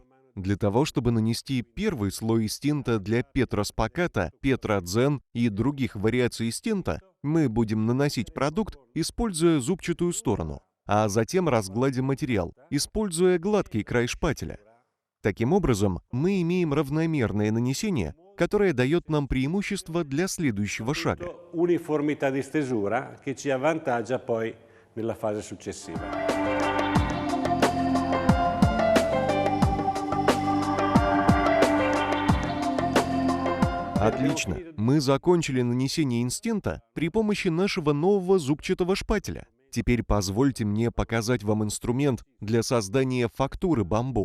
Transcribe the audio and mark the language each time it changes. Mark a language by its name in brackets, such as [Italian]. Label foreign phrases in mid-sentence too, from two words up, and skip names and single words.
[Russian] Для того, чтобы нанести первый слой Истинто для Петро Спаката, Петро Дзен и других вариаций Истинто, мы будем наносить продукт, используя зубчатую сторону, а затем разгладим материал, используя гладкий край шпателя. Таким образом, мы имеем равномерное нанесение, которое дает нам преимущество для следующего шага. [Italian] Uniformità di stesura che ci avvantaggia poi nella fase successiva. [Russian] Отлично! Мы закончили нанесение Истинто при помощи нашего нового зубчатого шпателя. Теперь позвольте мне показать вам инструмент для создания фактуры бамбу.